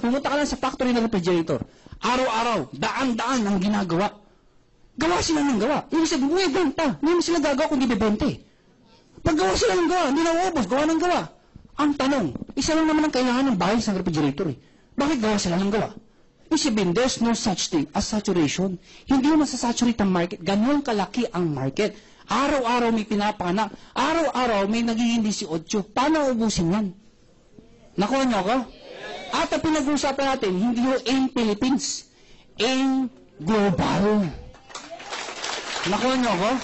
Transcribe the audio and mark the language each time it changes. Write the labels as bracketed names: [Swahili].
[Filipino] Pumunta ka lang sa factory ng refrigerator. Araw-araw, daan-daan ang ginagawa. Gawa sila ng gawa. Ibig sabihin, may benta. Hindi mo sila gagawa kung di bebente. Paggawa sila ng gawa, hindi na uubos. Gawa ng gawa. Ang tanong, isa lang naman ang kailangan ng bahay sa refrigerator eh. Bakit gawa sila ng gawa? [English] Isipin, there's no such thing as saturation. [Filipino] Hindi mo masasaturate ang market. Ganun kalaki ang market. Araw-araw may pinapanak. Araw-araw may nagiging 18. Paano ubusin yan? Nakuha niyo ako? At ang pinag-uusapan natin, hindi yung aim Philippines. Aim global. Nakuha niyo ako?